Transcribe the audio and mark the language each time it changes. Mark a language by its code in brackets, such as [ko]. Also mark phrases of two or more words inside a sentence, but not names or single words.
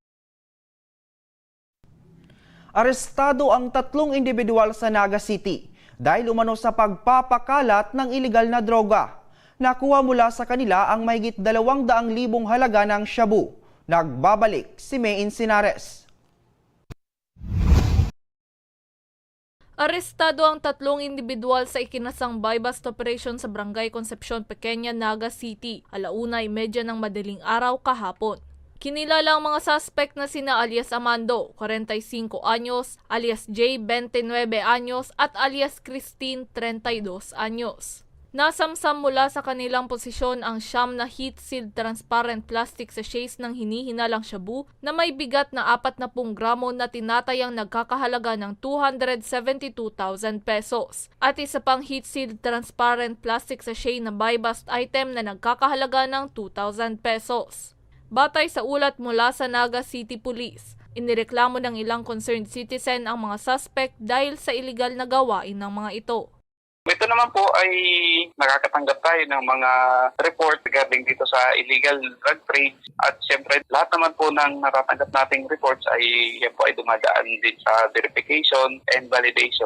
[tl] Arestado ang 3 individual sa Naga City dahil umano sa pagpapakalat ng ilegal na droga. Nakuha mula sa kanila ang mahigit 200,000 halaga ng shabu. Nagbabalik si May Insinares. Arestado ang 3 individual sa ikinasang [en] buy-bust operation [tl] sa Barangay Concepcion Pequeña, Naga City, 1:30 ng madaling araw kahapon. Kinilala ang mga suspect na sina alias Amando, 45 anyos, alias J, 29 anyos at alias Christine, 32 anyos. Nasamsam mula sa kanilang posisyon ang siyam na [en] heat-sealed transparent plastic sachets [tl] ng hinihinalang shabu na may bigat na 40 gramo na tinatayang nagkakahalaga ng 272,000 pesos at isa pang [en] heat-sealed transparent plastic sachet [tl] na [en] buy-bust item [tl] na nagkakahalaga ng 2,000 pesos. Batay sa ulat mula sa Naga City Police, inireklamo ng ilang [en] concerned citizen [tl] ang mga suspect dahil sa iligal na gawain ng mga ito. Ito naman po ay nakakatanggap tayo ng mga report regarding dito sa [en] illegal drug trade [tl] at siyempre lahat naman po ng natatanggap nating reports ay yan po ay dumadaan din sa [en] verification and validation.